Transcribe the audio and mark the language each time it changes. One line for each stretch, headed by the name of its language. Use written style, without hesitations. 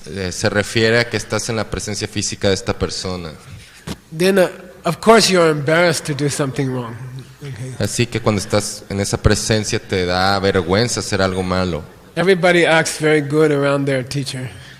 Spanish: Se refiere a que estás en la presencia física de esta persona.
English: Then of course you're embarrassed to do something wrong. Okay.
Spanish: Así que cuando estás en esa presencia te da vergüenza hacer algo malo.
English: Everybody acts very good around their teacher.